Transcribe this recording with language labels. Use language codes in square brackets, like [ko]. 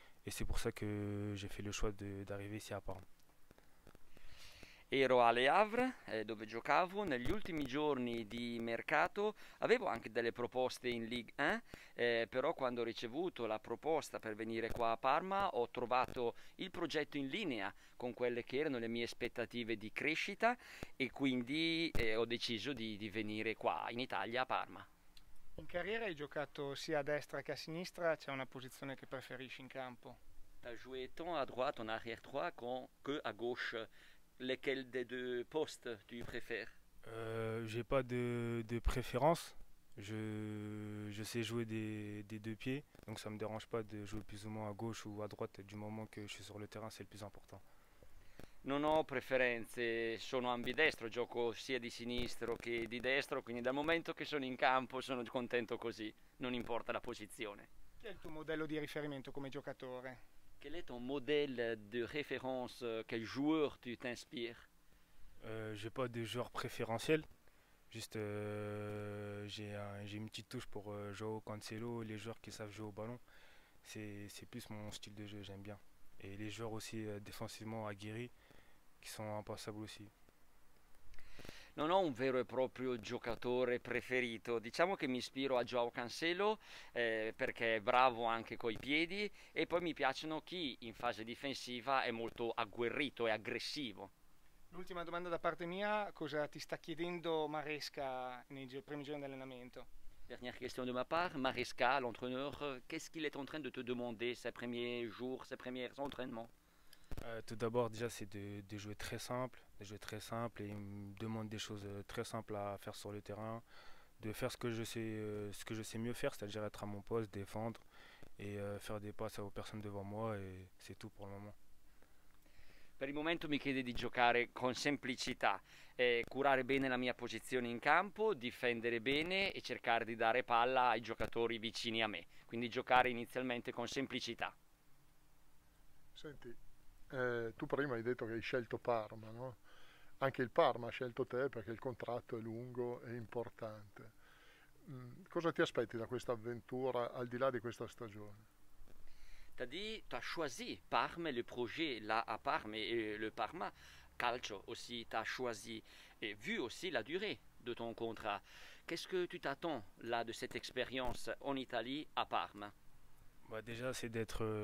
[fr] Et c'est pour ça que j'ai fait le choix d'arriver ici à Parme. [it] Ero a Le Havre, dove giocavo, negli ultimi giorni di mercato avevo anche delle proposte in Ligue 1, però quando ho ricevuto la proposta per venire qua a Parma ho trovato il progetto in linea con quelle che erano le mie aspettative di crescita e quindi ho deciso di venire qua in Italia a Parma. In carriera hai giocato sia a destra che a sinistra, c'è una posizione che preferisci in campo? [fr] T'as joué tant à droite en arrière droit que à gauche. Lesquels des deux postes tu préfères? J'ai pas de préférence. Je sais jouer des deux pieds, donc ça me dérange pas de jouer plus ou moins à gauche ou à droite du moment que je suis sur le terrain, c'est le plus important. [it] Non ho preferenze, sono ambidestro, gioco sia di sinistro che di destro, quindi dal momento che sono in campo sono contento così, non importa la posizione. Chi è il tuo modello di riferimento come giocatore? [fr] Quel est ton modèle de référence? Quel joueur tu t'inspires? J'ai pas de joueur préférentiel, juste j'ai une petite touche pour Joao Cancelo, les joueurs qui savent jouer au ballon. C'est plus mon style de jeu, j'aime bien. Et les joueurs aussi défensivement aguerris qui sont impassables aussi. [it] Non ho un vero e proprio giocatore preferito, diciamo che mi ispiro a Joao Cancelo perché è bravo anche coi piedi e poi mi piacciono chi in fase difensiva è molto agguerrito e aggressivo. L'ultima domanda da parte mia, cosa ti sta chiedendo Maresca nei primi giorni di allenamento? [fr] Dernière question de ma part, Maresca, l'entraîneur, qu'est-ce qu'il est en train de te demander ces premiers jours, ces premiers entraînements? Tout d'abord, déjà, c'est de jouer très simple, et il me demande des choses très simples à faire sur le terrain, de faire ce que je sais mieux faire, c'est-à-dire être à mon poste, défendre et faire des passes aux personnes devant moi, et c'est tout pour le moment. [it] Per il momento mi chiede di giocare con semplicità, curare bene la mia posizione in campo, difendere bene e cercare di dare palla ai giocatori vicini a me, quindi giocare inizialmente con semplicità. Senti, tu prima hai detto che hai scelto Parma, no? Anche il Parma ha scelto te perché il contratto è lungo e importante. Cosa ti aspetti da questa avventura al di là di questa stagione? [fr] T'as dit, t'as choisi Parme, le projet là à Parme et le Parma Calcio aussi, t'as choisi et vu aussi la durée de ton contrat. Qu'est-ce que tu t'attends là de cette expérience en Italie à Parme? Déjà, c'est d'être.